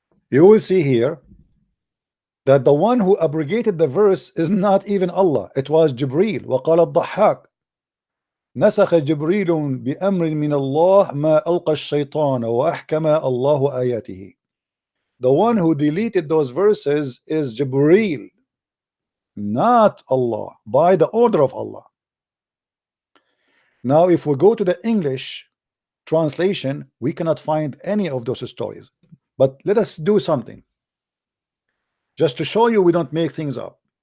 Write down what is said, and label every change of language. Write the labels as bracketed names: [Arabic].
[English] You will see here that the one who abrogated the verse is not even Allah. It was Jibril. [Arabic] وقال الضحاك نسخ جبريل بأمر من الله ما ألقى الشيطان وأحكم الله آياته. [English] The one who deleted those verses is Jibril, not Allah, by the order of Allah. Now if we go to the English translation, we cannot find any of those stories. But let us do something just to show you we don't make things up.